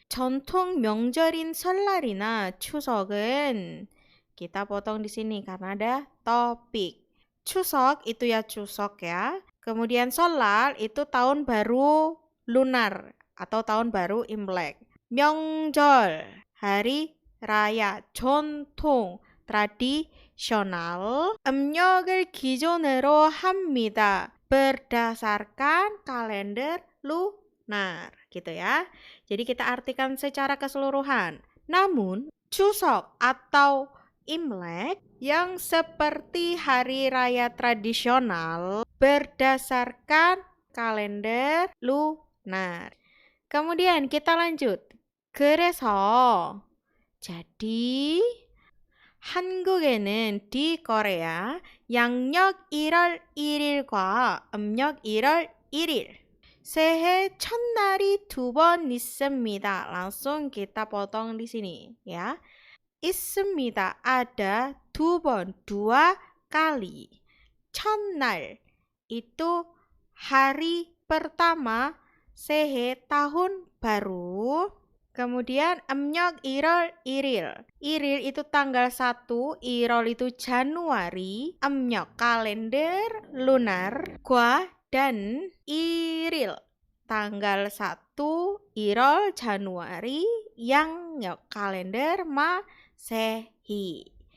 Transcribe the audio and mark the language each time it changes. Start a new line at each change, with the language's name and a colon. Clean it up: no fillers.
Korean: 전통 명절인 설날이나 추석은
Indonesian: kita potong di sini karena ada topik. Chuseok itu ya Chuseok ya. Kemudian Solal itu tahun baru lunar atau tahun baru Imlek. 명절 hari raya. 전통 tradisional.
Korean: 음력을 기준으로 합니다.
Indonesian: berdasarkan kalender lunar gitu ya. Jadi kita artikan secara keseluruhan. Namun Chuseok atau Imlek yang seperti hari raya tradisional berdasarkan kalender lunar. Kemudian kita lanjut.
Korean: 그래서 jadi 한국에는
Indonesian: di Korea
Korean: 양력 1월 1일과 음력 1월 1일 새해 첫날이 2번 있습니다.
Indonesian: Langsung kita potong di sini ya. 있습니다. ada 2번, 2 kali. 첫날 itu hari pertama 새해 tahun baru.
Korean: Kemudian 음력 1월 1일.
Indonesian: 1일 itu tanggal 1, 1월 itu Januari, 음력 kalender lunar, 과 dan 1일 tanggal 1 1월 Januari, 양력 kalender Masehi.